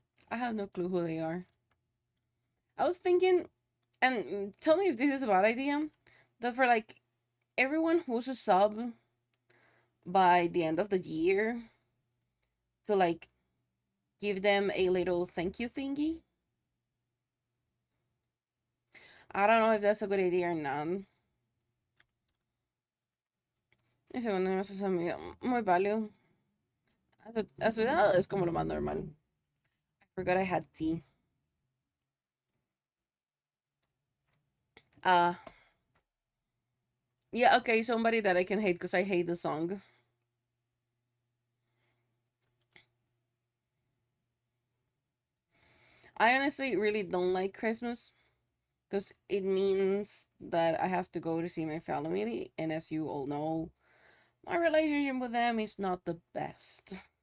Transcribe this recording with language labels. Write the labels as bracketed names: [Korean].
[English] I have no clue who they are. I was thinking, and tell me if this is a bad idea, that for like everyone who's a sub by the end of the year, to like give them a little thank you thingy. I don't know if that's a good idea or not. [Spanish] Ese bueno, no es muy válido. A su edad es como lo más normal. [English] I forgot I had tea. Uh yeah, okay, somebody that I can hate because I hate the song. I honestly really don't like Christmas because it means that I have to go to see my family, and as you all know, my relationship with them is not the best.